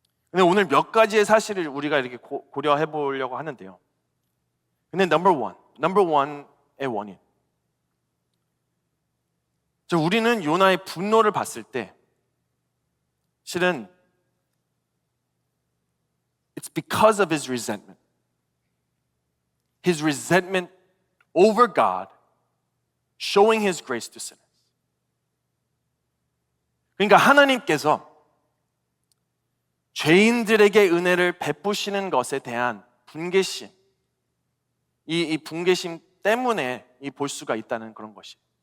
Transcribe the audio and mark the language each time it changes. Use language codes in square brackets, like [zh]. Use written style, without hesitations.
[ko] 근데 오늘 몇 가지의 사실을 우리가 이렇게 고려해 보려고 하는데요. 근데 넘버 원의 원인. 우리는 요나의 분노를 봤을 때 실은 [en] it's because of his resentment. His resentment over God, showing his grace to sinners. [ko] 그러니까 하나님께서 죄인들에게 은혜를 베푸시는 것에 대한 분개심, 이 분개심 때문에 볼 수가 있다는 그런 것이.